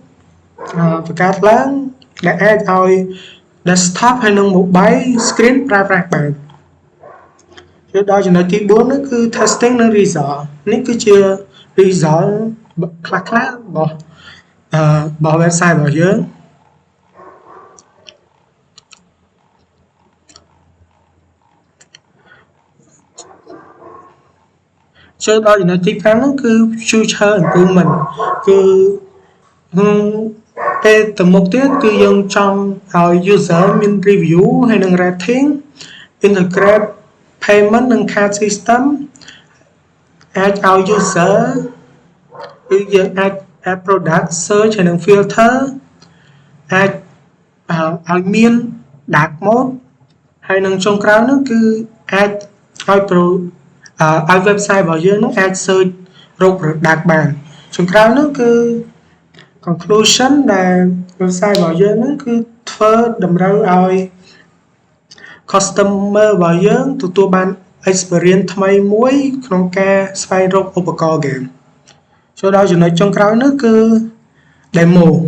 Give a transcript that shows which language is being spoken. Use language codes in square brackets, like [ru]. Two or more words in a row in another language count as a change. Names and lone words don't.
[km] ដែលអាចឲ្យ desktop ហើយនិង [en] mobile screen [km] ប្រើប្រាស់បានចូលដល់ចំណុចទី4នោះគឺ testing និង result នេះគឺជា result ខ្លះរបស់website របស់យើងចូលដល់ចំណុចទី5នោះគឺ [en] future improvement [km] គឺ ពេលទៅមុខទៀតគឺយើងចង់ឲ្យ user មាន review ហើយនិង rating [en] integrate payment [km] និង [en] card system [km] អាចឲ្យ user គឺយើងអាច [en] add product search [km] ហើយនិង filter អាចឲ្យមាន [en] dark mode [km] ហើយនឹងចុង ក្រោយនោះគឺអាចឲ្យឲ្យ website របស់យើងនឹងអាច search រក product បានចុងក្រោយនោះគឺ conclusion ដែល website របស់យើងនឹងគឺធ្វើតម្រូវឲ្យ customer របស់យើងទទួលបាន experience ថ្មីមួយក្នុងការស្វែងរកឧបករណ៍ game ចូលដល់ចំណុចចុងក្រោយនោះគឺ demo